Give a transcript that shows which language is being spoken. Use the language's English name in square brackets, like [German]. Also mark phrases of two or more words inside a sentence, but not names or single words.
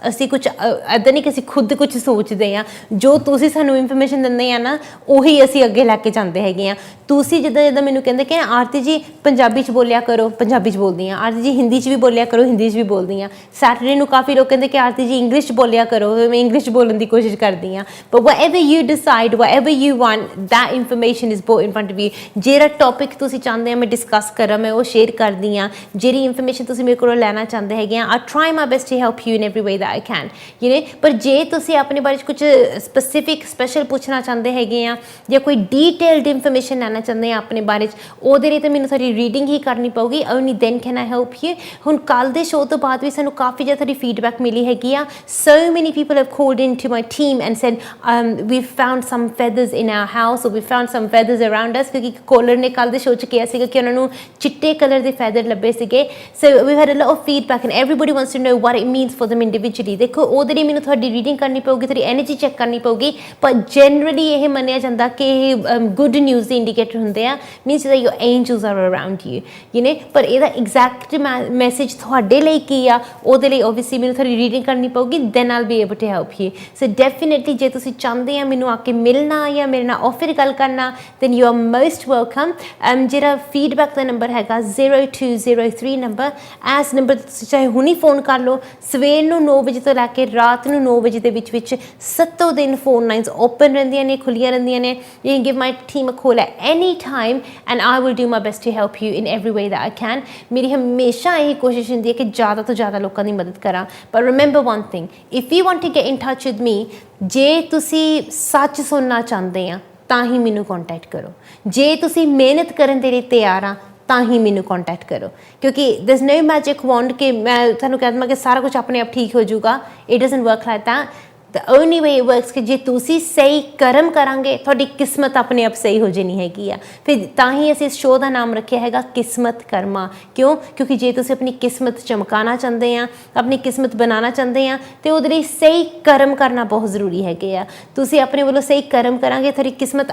[Punjabi] ਅਸੀਂ ਕੁਛ ਇੱਦਾਂ ਨਹੀਂ ਕਿ ਅਸੀਂ ਖੁਦ ਕੁਛ ਸੋਚਦੇ ਹਾਂ, ਜੋ ਤੁਸੀਂ ਸਾਨੂੰ ਇਨਫੋਰਮੇਸ਼ਨ ਦਿੰਦੇ ਆ ਨਾ, ਉਹੀ ਅਸੀਂ ਅੱਗੇ ਲੈ ਕੇ ਜਾਂਦੇ ਹੈਗੇ ਆ. ਤੁਸੀਂ ਜਿੱਦਾਂ ਮੈਨੂੰ ਕਹਿੰਦੇ ਕਿ ਆਰਤੀ ਜੀ ਪੰਜਾਬੀ 'ਚ ਬੋਲਿਆ ਕਰੋ, ਪੰਜਾਬੀ 'ਚ ਬੋਲਦੀ ਹਾਂ. ਆਰਤੀ ਜੀ ਹਿੰਦੀ 'ਚ ਵੀ ਬੋਲਿਆ ਕਰੋ, ਹਿੰਦੀ 'ਚ ਵੀ ਬੋਲਦੀ ਹਾਂ. ਸੈਟਰਡੇ ਨੂੰ ਕਾਫੀ ਲੋਕ ਕਹਿੰਦੇ ਕਿ ਆਰਤੀ ਜੀ ਇੰਗਲਿਸ਼ 'ਚ ਬੋਲਿਆ ਕਰੋ, ਮੈਂ ਇੰਗਲਿਸ਼ 'ਚ ਬੋਲਣ ਦੀ ਕੋਸ਼ਿਸ਼ ਕਰਦੀ ਹਾਂ. [English] ਬਟ whatever you decide, whatever you want, that information is brought in front of you. [Punjabi] ਜਿਹੜਾ ਟੌਪਿਕ ਤੁਸੀਂ ਚਾਹੁੰਦੇ ਆ ਮੈਂ ਡਿਸਕਸ ਕਰਾਂ, ਮੈਂ ਉਹ ਸ਼ੇਅਰ ਕਰਦੀ ਹਾਂ. ਜਿਹੜੀ ਇਨਫੋਰਮੇਸ਼ਨ ਤੁਸੀਂ ਮੇਰੇ ਕੋਲੋਂ ਲੈਣਾ ਚਾਹੁੰਦੇ ਹੈਗੇ ਆ, [English] I try my best to help you in every way that I can, you know. [Punjabi] ਪਰ ਜੇ ਤੁਸੀਂ ਆਪਣੇ ਬਾਰੇ 'ਚ ਕੁਝ ਸਪੈਸੀਫਿਕ ਸਪੈਸ਼ਲ ਪੁੱਛਣਾ ਚਾਹੁੰਦੇ ਹੈਗੇ ਆ, ਜਾਂ ਕੋਈ ਡੀਟੇਲਡ ਇਨਫੋਰਮੇਸ਼ਨ ਲੈਣਾ ਚਾਹੁੰਦੇ ਆ ਆਪਣੇ ਬਾਰੇ 'ਚ, ਉਹਦੇ ਲਈ ਤਾਂ ਮੈਨੂੰ ਤੁਹਾਡੀ ਰੀਡਿੰਗ ਹੀ ਕਰਨੀ ਪਊਗੀ. [English] Only then can I help you. [Punjabi] ਹੁਣ ਕੱਲ੍ਹ ਦੇ ਸ਼ੋਅ ਤੋਂ ਬਾਅਦ ਵੀ ਸਾਨੂੰ ਕਾਫੀ ਜ਼ਿਆਦਾ ਤੁਹਾਡੀ ਫੀਡਬੈਕ ਮਿਲੀ ਹੈਗੀ ਆ. [English] So many people have called in to my team and said, we've found some feathers in our house, or we found some feathers around us [Punjabi] ਕਿਉਂਕਿ ਕੋਲਰ ਨੇ ਕੱਲ ਦੇ ਸ਼ੋਅ 'ਚ ਕਿਹਾ ਸੀਗਾ ਕਿ ਉਹਨਾਂ ਨੂੰ ਚਿੱਟੇ ਕਲਰ ਦੇ ਫੈਦਰ ਲੱਭੇ ਸੀਗੇ [English] so we've had a lot of feedback and everybody wants to know what it means for them individually [Punjabi] ਦੇਖੋ ਉਹਦੇ ਲਈ ਮੈਨੂੰ ਤੁਹਾਡੀ ਰੀਡਿੰਗ ਕਰਨੀ ਪਊਗੀ ਤੁਹਾਡੀ ਐਨਰਜੀ ਚੈੱਕ ਕਰਨੀ ਪਊਗੀ ਪਰ ਜਨਰਲੀ ਇਹ ਮੰਨਿਆ ਜਾਂਦਾ ਕਿ ਇਹ [English] good news [Punjabi] ਦੇ ਇੰਡੀਕੇਟਰ ਹੁੰਦੇ ਆ ਮੀਨਸ [English] that your angels are around you you know [Punjabi] ਪਰ ਇਹਦਾ ਐਗਜ਼ੈਕਟ ਮੈਸੇਜ ਤੁਹਾਡੇ ਲਈ ਕੀ ਆ ਉਹਦੇ ਲਈ ਓਬਵੀਅਸਲੀ ਮੈਨੂੰ ਤੁਹਾਡੀ ਰੀਡਿੰਗ ਕਰਨੀ ਪਊਗੀ [English] then I'll be able to help you so definitely [Punjabi] ਜੇ ਤੁਸੀਂ ਚਾਹੁੰਦੇ ਆ ਮੈਨੂੰ ਆ ਕੇ ਮਿਲਣਾ ਜਾਂ ਮੇਰੇ ਨਾਲ ਆਫਰ ਗੱਲ ਕਰਨਾ [English] then you are most welcome [Punjabi] ਜਿਹੜਾ ਫੀਡਬੈਕ ਦਾ ਨੰਬਰ ਹੈਗਾ 0203 ਨੰਬਰ ਐਸ ਨੰਬਰ ਤੁਸੀਂ ਚਾਹੇ ਹੁਣੀ ਫੋਨ ਕਰ ਲਓ ਸਵੇਰ ਨੂੰ 9 ਵਜੇ ਤੋਂ ਲੈ ਕੇ ਰਾਤ ਨੂੰ 9 ਵਜੇ ਦੇ ਵਿੱਚ 7 ਦਿਨ [English] phone lines open [Punjabi] ਰਹਿੰਦੀਆਂ ਨੇ ਖੁੱਲੀਆਂ ਰਹਿੰਦੀਆਂ ਨੇ [English] you can give my team a call at any time and I will do my best to help you in every way that I can [Punjabi] ਮੇਰੀ ਹਮੇਸ਼ਾ ਇਹ ਕੋਸ਼ਿਸ਼ ਹੁੰਦੀ ਹੈ ਕਿ ਜ਼ਿਆਦਾ ਤੋਂ ਜ਼ਿਆਦਾ ਲੋਕਾਂ ਦੀ ਮਦਦ ਕਰਾਂ [English] but remember one thing if you want to get in touch with me [Punjabi] ਜੇ ਤੁਸੀਂ ਸੱਚ ਸੁਣਨਾ ਚਾਹੁੰਦੇ ਆ ਤਾਂ ਹੀ ਮੈਨੂੰ ਕੰਟੈਕਟ ਕਰੋ ਜੇ ਤੁਸੀਂ ਮਿਹਨਤ ਕਰਨ ਦੇ ਲਈ ਤਿਆਰ ਆ ਤਾਂ ਹੀ ਮੈਨੂੰ ਕੰਟੈਕਟ ਕਰੋ ਕਿਉਂਕਿ [English] there's no magic [Punjabi] wand ਕਿ ਮੈਂ ਤੁਹਾਨੂੰ ਕਹਿ ਦਵਾਂ ਕਿ ਸਾਰਾ ਕੁਝ ਆਪਣੇ ਆਪ ਠੀਕ ਹੋ ਜਾਊਗਾ [English] it doesn't work like that the only way it works [Punjabi] ਕਿ ਜੇ ਤੁਸੀਂ ਸਹੀ ਕਰਮ ਕਰਾਂਗੇ ਤੁਹਾਡੀ ਕਿਸਮਤ ਆਪਣੇ ਆਪ ਸਹੀ ਹੋ ਜਾਣੀ ਹੈਗੀ ਆ ਫਿਰ ਤਾਂ ਹੀ ਅਸੀਂ ਇਸ ਸ਼ੋਅ ਦਾ ਨਾਮ ਰੱਖਿਆ ਹੈਗਾ ਕਿਸਮਤ ਕਰਮਾ ਕਿਉਂਕਿ ਜੇ ਤੁਸੀਂ ਆਪਣੀ ਕਿਸਮਤ ਚਮਕਾਉਣਾ ਚਾਹੁੰਦੇ ਆ ਆਪਣੀ ਕਿਸਮਤ ਬਣਾਉਣਾ ਚਾਹੁੰਦੇ ਆ ਤੇ ਉਹਦੇ ਲਈ ਸਹੀ ਕਰਮ ਕਰਨਾ ਬਹੁਤ ਜ਼ਰੂਰੀ ਹੈਗੇ ਆ ਤੁਸੀਂ ਆਪਣੇ ਵੱਲੋਂ ਸਹੀ ਕਰਮ ਕਰਾਂਗੇ ਤੁਹਾਡੀ ਕਿਸਮਤ